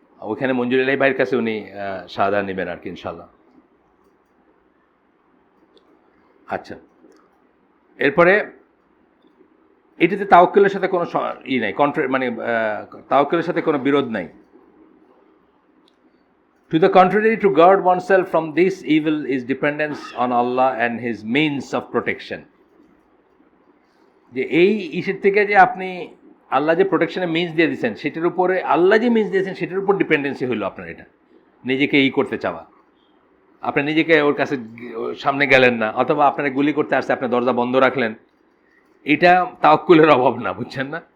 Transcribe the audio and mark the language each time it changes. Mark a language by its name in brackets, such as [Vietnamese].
[Bangla] ওইখানে মঞ্জুর এলাই ভাইয়ের কাছে উনি শাহাদা নেবেন আর কি, ইনশাল্লাহ। আচ্ছা, এরপরে এটাতে তাওয়াক্কুলের সাথে কোনো নাই, মানে তাওয়াক্কুলের সাথে কোনো বিরোধ নাই। [English] To the contrary, to guard oneself from this evil is dependence on Allah and His means of protection. [Bangla] যে এই ইসের থেকে যে আপনি আল্লাহ যে প্রোটেকশনের মিনস দিয়ে দিয়েছেন, সেটার উপরে আল্লাহ যে মিনস দিয়েছেন সেটার উপর ডিপেন্ডেন্সি হইল আপনার। এটা নিজেকে করতে চাওয়া, আপনি নিজেকে ওর কাছে সামনে গেলেন না, অথবা আপনারা গুলি করতে আসছে, আপনি দরজা বন্ধ রাখলেন, এটা তাওয়াক্কুলের অভাব না, বুঝছেন না?